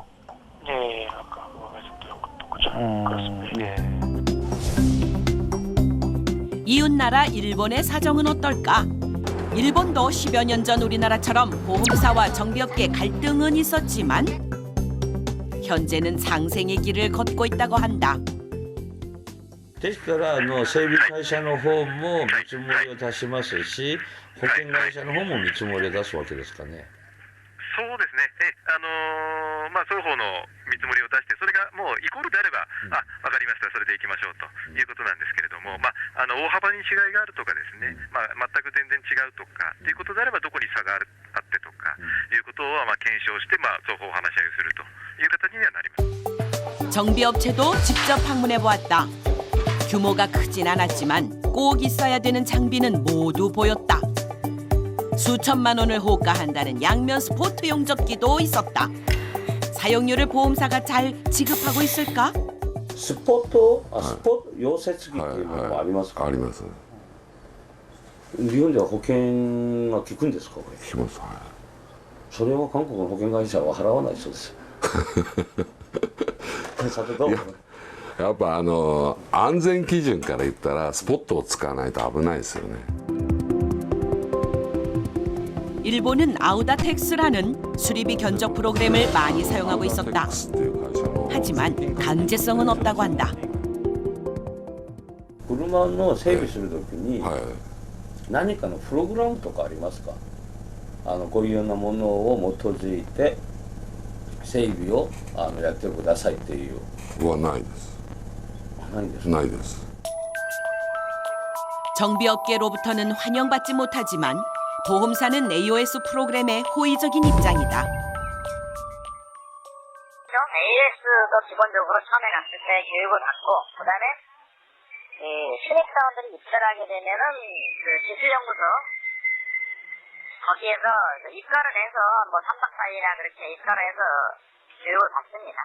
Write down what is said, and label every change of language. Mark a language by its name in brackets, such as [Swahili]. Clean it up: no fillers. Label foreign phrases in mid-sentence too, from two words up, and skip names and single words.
[Korean] 예, 아까 그거 말씀드렸고 그렇습니다. 예. 이웃나라 일본의 사정은 어떨까? 일본도 10여 년 전 우리나라처럼 보험사와 정비업계 갈등은 있었지만 현재는 상생의 길을 걷고 있다고 한다. [Japanese] ですから整備会社の方も見積もりを出しますし、保険会社の方も見積もりを出すわけですかね。そうですね。双方の見積もりを出して、それがもうイコールであれば、わかりました、それでいきましょうということなんですけれども、大幅に違いがあるとかですね、全く全然違うとかということであれば、どこに差があってとかいうことを検証して、双方話し合いをするという形にはなります。 [Korean] 정비업체도 직접 방문해 보았다. 규모가 크진 않았지만 꼭 있어야 되는 장비는 모두 보였다. 수천만 원을 호가한다는 양면 스포트 용접기도 있었다. 사용료를 보험사가 잘 지급하고 있을까? [Japanese] スポット溶接機っていうのはありますか？あります。日本では保険は効くんですか？これ。します。はい。それは韓国の保険会社は払わないそうですよ。さてどう？やっぱ安全基準から言ったらスポットを使わないと危ないですよね。 [Korean] 일본은 아우다텍스라는 수리비 견적 프로그램을 많이 사용하고 있었다. 하지만 강제성은 없다고 한다. [Japanese] 車の整備するときに何かのプログラムとかありますか？こういうようなものを基づいて整備をやってくださいっていう。はないです。ないです。ないです。 [Korean] 정비업계로부터는 환영받지 못하지만 보험사는 AOS 프로그램에 호의적인 입장이다. AOS도 기본적으로 처음에 갔을 때 교육을 받고 그다음에 신입사원들이 입사하게 되면은 그 기술연구소 거기에서 입가를 해서 뭐 3박 4일이나 그렇게 입가를 해서 교육을 받습니다.